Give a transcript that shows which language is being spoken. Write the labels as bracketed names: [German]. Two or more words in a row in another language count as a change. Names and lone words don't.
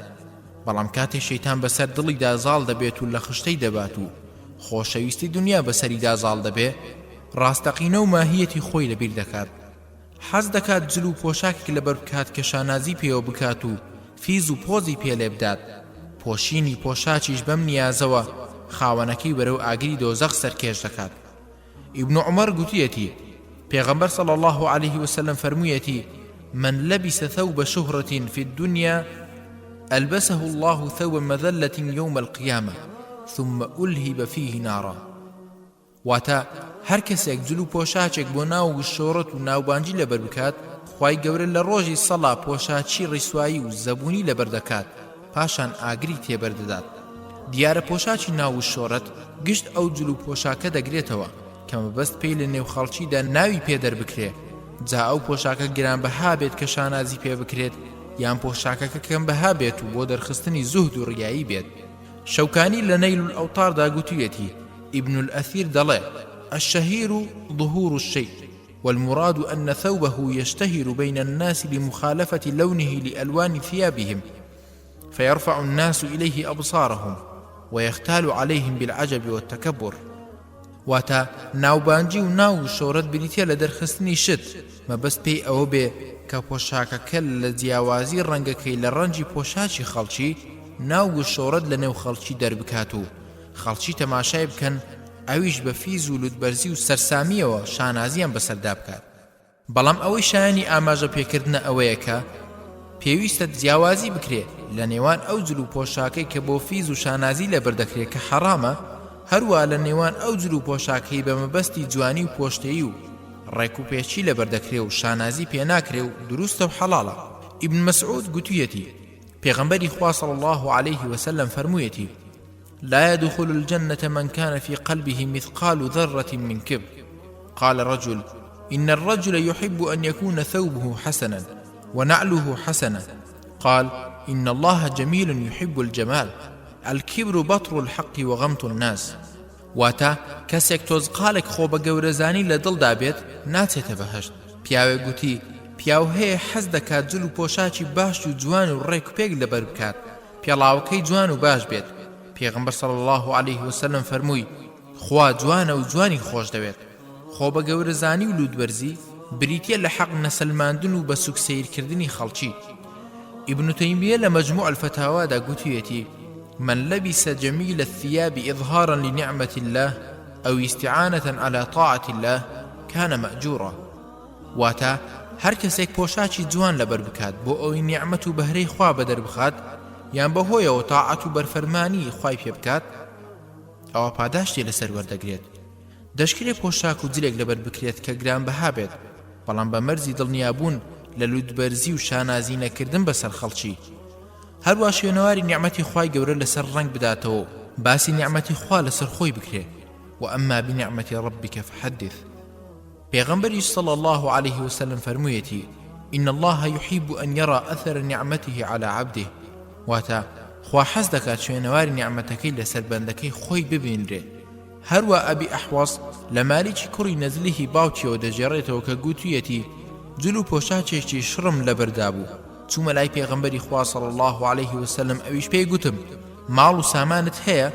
[Central Kurdish] بەڵام کاتێ شەیتان بەسەر دڵیدا زاڵ دەبێت و لە خشتەی دەبات و خۆشەویستی دنیا بەسەریدا زاڵ دەبێ ڕاستەقینە و ماهیەتی خۆی لەبیر دەکات. حەز دەکات جل و پۆشاکێک لەبەر بکات کە شانازی پێوە بکات و فیز و پۆزی پێلێ بدات. پۆشینی پۆشاکیش بەم نیازەوە خاوەنەکەی بەرەو ئاگری دۆزەخ سەرکێش دەکات. ئیبن عومەر گوتوویەتی پێغەمبەر [Arabic] صلی الله عليه وسلم فەرموویەتی من لبس ثوب شهرة في الدنيا ألبسه الله ثوب مذلة يوم القيامة ثم ألهب فيه نارا. [Central Kurdish] واتا هەر کەسێک جل و پۆشاچێک بۆ ناو شۆڕەت و ناوبانجی لەبەر بکات خوای گەورە لە ڕۆژی سەڵا پۆشاچی ڕیسوایی و زەبوونی لەبەر دەکات پاشان ئاگری تێبەردەدات. دیارە پۆشاچی ناو و شۆڕەت گشت ئەو جل و پۆشاکە دەگرێتەوە کە مەبەست پێی لە نێو خەڵکیدا ناوی پێدەر بکرێ. جا ئەو پۆشاکە گرانبەها بێت کە شانازی پێ بکرێت یان پۆشاکەکە کەمبەها بێت و بۆ دەرخستنی زوهد و ڕیایی بێت. شەوکانی لە نەیل الأوطاردا گوتوویەتی [Arabic] ابن الأثير دەڵێ الشهير ظهور الشيء والمراد أن ثوبه يشتهر بين الناس لمخالفة لونه لألوان ثيابهم فيرفع الناس إليه أبصارهم ويختال عليهم بالعجب والتكبر. [Central Kurdish] واتە ناوبانجی و ناو و شۆرەت بریتە لە دەرخستنی شت مەبەست پێی ئەوە بێ کە پۆشاکەکە لە جیاوازی ڕەنگەکەی لە ڕەنجی پۆشاکی خەڵکی ناو و شۆرەت لە نێو خەڵکی دەربکات و خەڵکی تەماشای بکەن ئەویش بە فیز و لوتبەرزی و سەرسامیەوە شانازیان بەسەردا بکات. بەڵام ئەوەی شایانی ئاماژە پێکردنە ئەوەیە کە پێویستە جیاوازی بکرێ لە نێوان ئەو جل و پۆشاکەی کە بۆ فیز و شانازی لەبەردەکرێت کە حەرامە، هەروە لە نێوان ئەو جل و پۆشاکەی بە مەبەستی جوانی و پۆشتەیی و ڕێک و پێچی لەبەردەکرێ و شانازی پێناکرێ و دروستە و حەڵاڵە. ئیبن مەسعود گوتوویەتی پێغەمبەری خوا [Arabic] صلی الله عليه وسلم فەرموویەتی لا يدخل الجنة من كان في قلبه مثقال ذرة من كبر. قال رجل إن الرجل يحب أن يكون ثوبه حسنا ونعله حسنا. قال إن الله جميل يحب الجمال. الكبر بطر الحق وغمط الناس. [Central Kurdish] واتا کەسێک تۆزقالێک خۆ بە گەورەزانی لە دڵدا بێت ناچێتە بەهەشت. پیاوێک گوتی پیاو هەیە حەز دەکات جل و پۆشاکی باش و جوان و ڕێک و پێک لەبەر بکات، پێڵاوەکەی جوان و باش بێت. پێغەمبەر [Arabic] صلی الله عليه وسلم [Central Kurdish] فەرمووی خوا جوانە و جوانی خۆش دەوێت. خۆ بە گەورەزانی و لوودبەرزی بریتیە لە حەق نەسەلماندن و بە سوکسەیرکردنی خەڵکی. ئیبن تەیمیە لە مەجموع الفتاوادا گوتوویەتی [Arabic] من لبس جميل الثياب إظهارا لنعمة الله أو استعانة على طاعة الله كان مأجورا. [Central Kurdish] واتا هر کەسێک پۆشاکی جوان لەبەر بکات بۆ ئەوەی نیعمەت و بەهرەی خوا بەدەر بخات یان بەهۆیەوە تاعەت و بەرفەرمانی خوای پێ بکات ئەوە پاداشتی لەسەر وەردەگرێت. دەشکرێ پۆشاک و جلێک لەبەر بکرێت کە گرانبەها بێت، بەڵام بە مەرزی دڵنیابوون لە لوودبەرزی و شانازی نەکردن بەسەر خەڵکی. هەروە شوێنەواری نیعمەتی خوای گەورە لەسەر ڕنگ بداتەوە، باسی نیعمەتی خوا لەسەر خۆی بکرێ. [Arabic] وأما بنعمة ربك فحدث. پیغمبر صلى الله عليه وسلم فرمویەتی إن الله يحب أن يرى أثر نعمته على عبده. [Central Kurdish] واتا خوا حەز دەکات شوێنەواری نیعمەتەکەی لەسەر بەندەکەی خۆی ببینرێ. هەروە ئەبی ئەحواس لە مالیکی کوڕی نەزلیهی باوکیەوە دەژێڕێتەوە کە گوتوویەتی جل و پۆشاکێکی شڕم لەبەردا بوو. چوومە لای پێغەمبەری خوا [Arabic] صلی الله عليه وسلم [Central Kurdish] ئەویش پێی گوتم ماڵ و سامانت هەیە؟